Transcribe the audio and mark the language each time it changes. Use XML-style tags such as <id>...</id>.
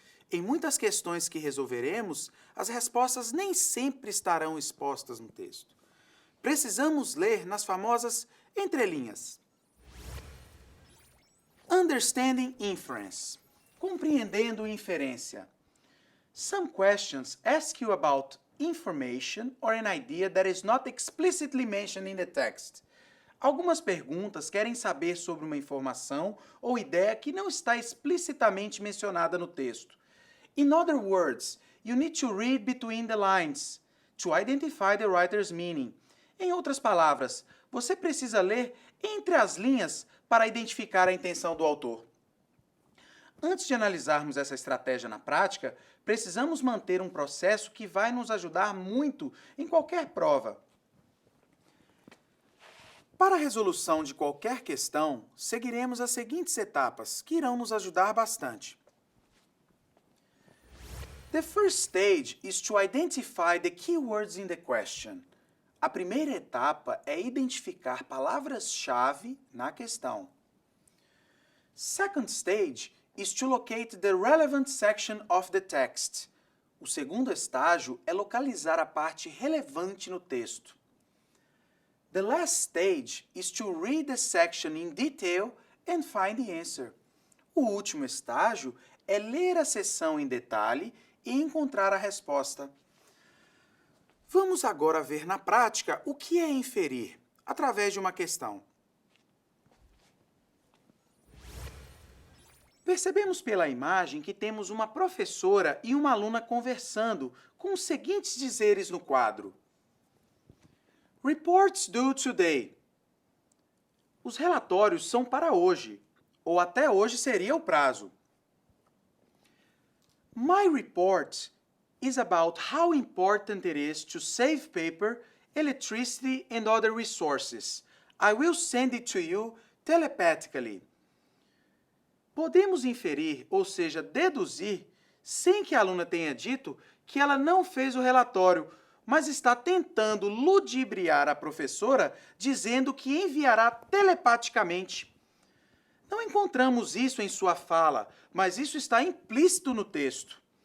<pt>Em muitas questões que resolveremos, as respostas nem sempre estarão expostas no texto. Precisamos ler nas famosas entrelinhas.</pt> <en>Understanding inference.</en> <pt>Compreendendo inferência.</pt> <en>Some questions ask you about information or an idea that is not explicitly mentioned in the text.</en> <pt>Algumas perguntas querem saber sobre uma informação ou ideia que não está explicitamente mencionada no texto.</pt> <en>In other words, you need to read between the lines to identify the writer's meaning.</en> <pt>Em outras palavras, você precisa ler entre as linhas para identificar a intenção do autor. Antes de analisarmos essa estratégia na prática, precisamos manter um processo que vai nos ajudar muito em qualquer prova. Para a resolução de qualquer questão, seguiremos as seguintes etapas, que irão nos ajudar bastante.</pt> <en>The first stage is to identify the keywords in the question.</en> <pt>A primeira etapa é identificar palavras-chave na questão.</pt> <en>Second stage is to locate the relevant section of the text.</en> <pt>O segundo estágio é localizar a parte relevante no texto.</pt> <en>The last stage is to read the section in detail and find the answer.</en> <pt>O último estágio é ler a seção em detalhe e encontrar a resposta. Vamos agora ver na prática o que é inferir, através de uma questão. Percebemos pela imagem que temos uma professora e uma aluna conversando com os seguintes dizeres no quadro.</pt> <en>Reports due today.</en> <pt>Os relatórios são para hoje, ou até hoje seria o prazo.</pt> <en>My report is about how important it is to save paper, electricity and other resources. I will send it to you telepathically.</en> <pt>Podemos inferir, ou seja, deduzir, sem que a aluna tenha dito que ela não fez o relatório, mas está tentando ludibriar a professora, dizendo que enviará telepaticamente. Não encontramos isso em sua fala, mas isso está implícito no texto.</pt>